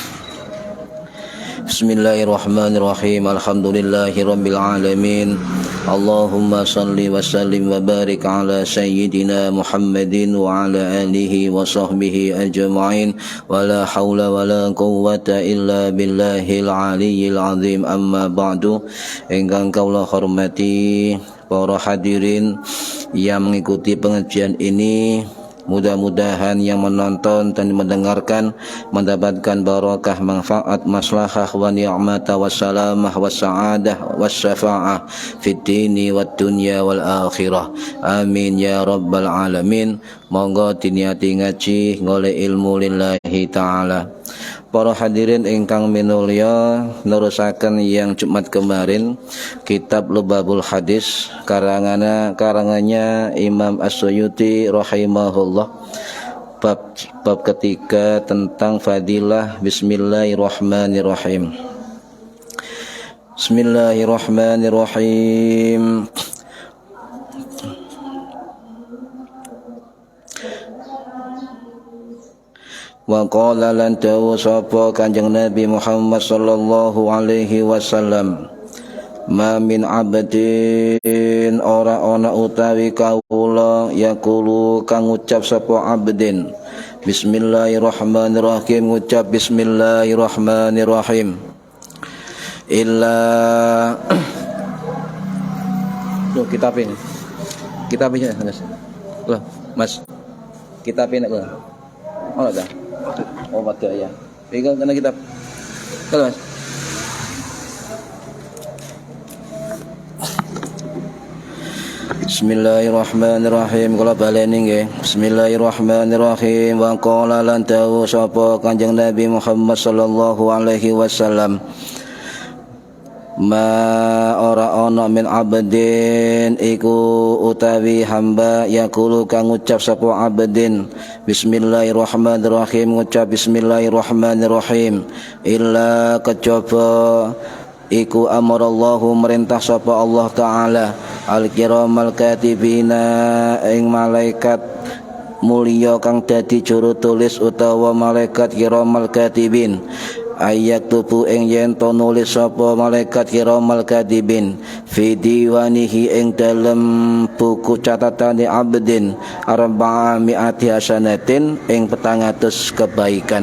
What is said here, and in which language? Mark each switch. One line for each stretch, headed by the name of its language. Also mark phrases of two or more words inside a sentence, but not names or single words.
Arabic: بسم الله الرحمن الرحيم. الحمد لله رب العالمين. اللهم صل وسلم وبارك على سيدنا محمد وعلى آله وصحبه أجمعين ولا حول ولا قوة إلا بالله العلي العظيم. أما بعد.
Javanese: Ingkang kula hormati para hadirin
Indonesian: yang mengikuti pengajian ini, mudah-mudahan yang menonton dan mendengarkan mendapatkan barakah, manfaat,
Arabic: مصلحة ونعمة وسلامة وسعادة وشفاعة في الدين والدنيا والآخرة. آمين يا رب العالمين.
Javanese: Monggo diniati ngaji ngoleh ilmu
Arabic: لله تعالى.
Javanese: Para hadirin ingkang minulya, nerusaken
Indonesian: yang Jumat kemarin kitab Lubabul Hadis karangannya Imam As-Suyuti rahimahullah, bab ketiga tentang fadilah bismillahirrahmanirrahim.
Arabic: بسم الله الرحمن الرحيم. وقال
Javanese: lan dawu sapa Kanjeng Nabi Muhammad
Arabic: صلى الله عليه وسلم, ما من عبد
Javanese: ora ana utawi kawula yaqulu kang ngucap sapa abdin bismillahirrahmanirrahim, ngucap bismillahirrahmanirrahim illa
Indonesian: loh kitabnya loh mas kitabnya loh oh ada oh baca ya pegang kena kitab kalau mas.
Arabic: بسم الله الرحمن الرحيم.
Javanese: Kula baleni nggih. Bismillahirrahmanirrahim.
Arabic: وقال
Javanese: lan dawu sapa Kanjeng Nabi Muhammad
Arabic: صلى الله عليه وسلم,
Javanese: ma ora ana
Arabic: من عبد
Javanese: iku utawi hamba yaqulu kang ngucap sapa abdin bismillahirrahmanirrahim, ngucap bismillahirrahmanirrahim illa kejaba iku amarallahu merintah sapa Allah taala
Arabic: الكرام الكاتبين
Javanese: ing malaikat mulia kang dadi juru tulis utawa malaikat
Arabic: كرام الكاتبين
Javanese: ayat tubuh ing yen to nulis sapa malaikat
Arabic: كرام الكاتبين في ديوانه
Javanese: ing dalem buku catatane
Arabic: عبد أربع مائة حسنة
Javanese: ing 400 kebaikan.